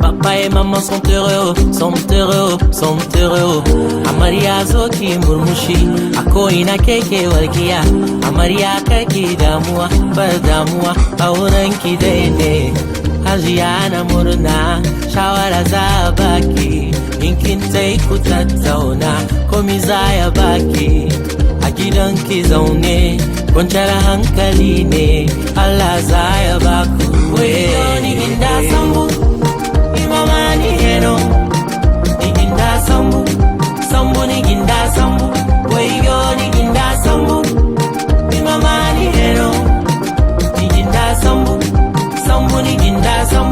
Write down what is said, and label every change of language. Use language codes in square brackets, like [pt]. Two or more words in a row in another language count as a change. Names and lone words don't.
[fr] Papa et maman sont heureux, sont heureux, sont heureux. [ha] Amarya zo ki murmushi, ako ina keke walkiya. Amarya karki damuwa, bar damuwa, auren ki daidai. Hajiya na murna, shawara za baki. In kin tai ku tattauna, komi za ya baki. A gidan ki zaune, kwanciyar hankali ne, Allah za ya baku. Wayo ni ginda sambu, imama ni heno. Ni ginda sambu, sambu ni ginda sambu. Wayo ni ginda sambu, imama ni heno. Ni ginda sambu, sambu ni ginda sambu.